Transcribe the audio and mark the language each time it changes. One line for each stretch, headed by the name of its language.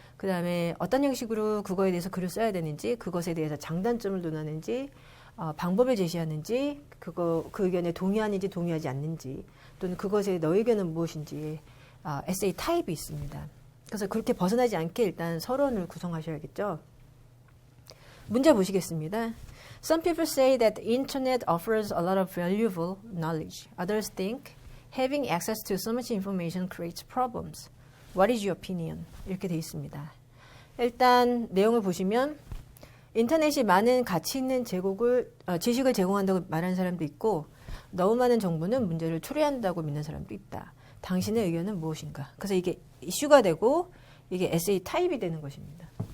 Korean: 그 다음에 어떤 형식으로 그거에 대해서 글을 써야 되는지, 그것에 대해서 장단점을 논하는지, 방법을 제시하는지, 그 의견에 동의하는지 동의하지 않는지, 또는 그것에 너 의견은 무엇인지 에세이 타입이 있습니다. 그래서 그렇게 벗어나지 않게 일단 서론을 구성하셔야겠죠. 문제 보시겠습니다.
English: Some people say that the internet offers a lot of valuable knowledge. Others think having access to so much information creates problems. What is your opinion?
Korean: 이렇게 돼 있습니다. 일단 내용을 보시면 인터넷이 많은 가치 있는 지식을 제공한다고 말하는 사람도 있고 너무 많은 정보는 문제를 초래한다고 믿는 사람도 있다. 당신의 의견은 무엇인가? 그래서 이게 이슈가 되고 이게 에세이 타입이 되는 것입니다.